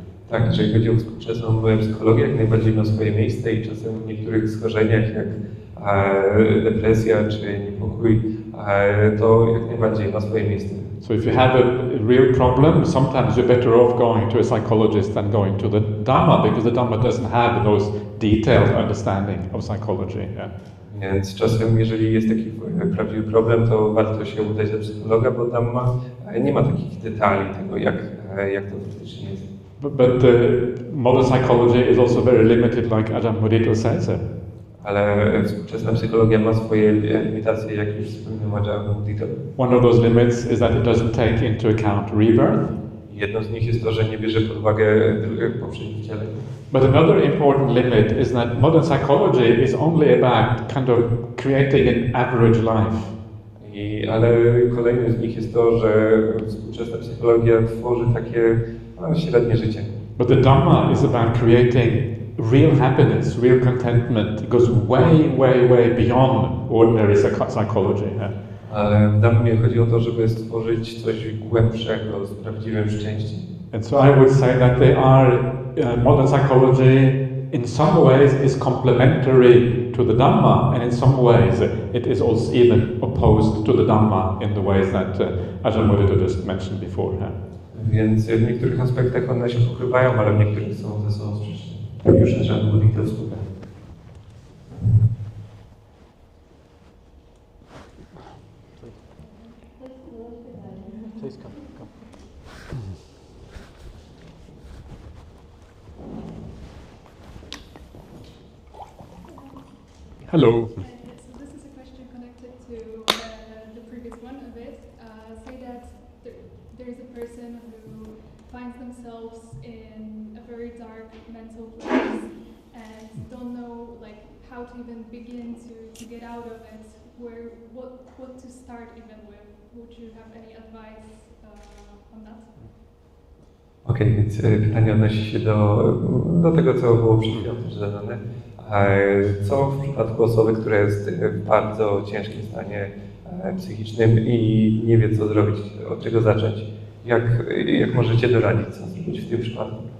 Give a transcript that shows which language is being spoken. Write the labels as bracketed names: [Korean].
[Polish] Tak, jeżeli chodzi o współczesną psychologię, jak najbardziej ma swoje miejsce i czasem w niektórych schorzeniach, jak depresja czy niepokój, to jak najbardziej ma swoje miejsce. [English] So if you have a real problem, sometimes you're better off going to a psychologist than going to the Dhamma, because the Dhamma doesn't have those detailed understanding of psychology. Yeah. [Polish] Więc czasem, jeżeli jest taki prawdziwy problem, to warto się udać do psychologa, bo Dhamma nie ma takich detali tego, jak to faktycznie jest. [English] But modern psychology is also very limited, like Ajahn Mudito says. [Polish] Ale współczesna psychologia ma swoje limitacje, jak już wspomniał Ajahn Mudito. [English] One of those limits is that it doesn't take into account rebirth. [Polish] Jedną z nich jest to, że nie bierze pod uwagę poprzednich wcieleń. [English] But another important limit is that modern psychology is only about kind of creating an average life. [Polish] Ale kolejnym z nich jest to, że współczesna psychologia tworzy takie średnie życie. [English] But the Dhamma is about creating real happiness, real contentment. It goes way, way, way beyond ordinary psychology. [Polish] Ale w Dhammie chodzi o to, żeby stworzyć coś głębszego z prawdziwym szczęściem. [English] And so I would say that they are modern psychology in some ways is complementary to the Dhamma, and in some ways it is also even opposed to the Dhamma in the ways that Ajahn Mudito just mentioned before. [Polish] Więc w niektórych aspektach one się pokrywają, ale w niektórych są ze sobą sprzeczne. Tak już Ajahn Mudito wspomniał. [English] Please come. Hello. So this is a question connected to the previous one a bit. Say that there is a person who finds themselves in a very dark mental place and don't know like how to even begin to get out of it. What to start even with? Would you have any advice on that? [Polish] Okej, więc pytanie odnosi się do tego, co było przed chwilą też zadane. Co w przypadku osoby, która jest w bardzo ciężkim stanie psychicznym i nie wie, co zrobić, od czego zacząć? Jak możecie doradzić, co zrobić w tym przypadku?